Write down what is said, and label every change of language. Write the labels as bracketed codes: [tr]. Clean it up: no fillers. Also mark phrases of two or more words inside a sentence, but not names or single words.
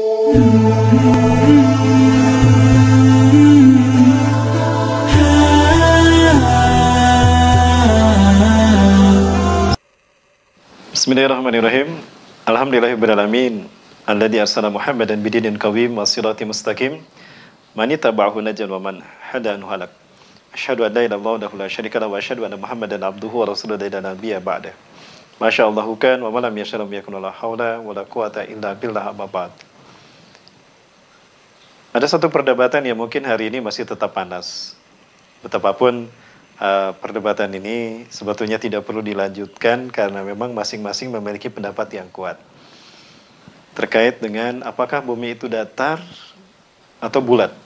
[ar] Bismillahirrahmanirrahim. الحمد لله الرحمن الرحيم. الذي أرسل محمدا بدين قويم وصراط مستقيم. من اتبعه نجا ومن حاده هلك. أشهد أن لا إله إلا الله ولا شريك له وأشهد أن محمدا عبده ورسوله لا نبي بعد. ما شاء الله كان وما لم يشأ لم يكن لا حول ولا قوة إلا بالله أما بعد. [id] Ada satu perdebatan yang mungkin hari ini masih tetap panas. Betapapun perdebatan ini sebetulnya tidak perlu dilanjutkan karena memang masing-masing memiliki pendapat yang kuat terkait dengan apakah bumi itu datar atau bulat.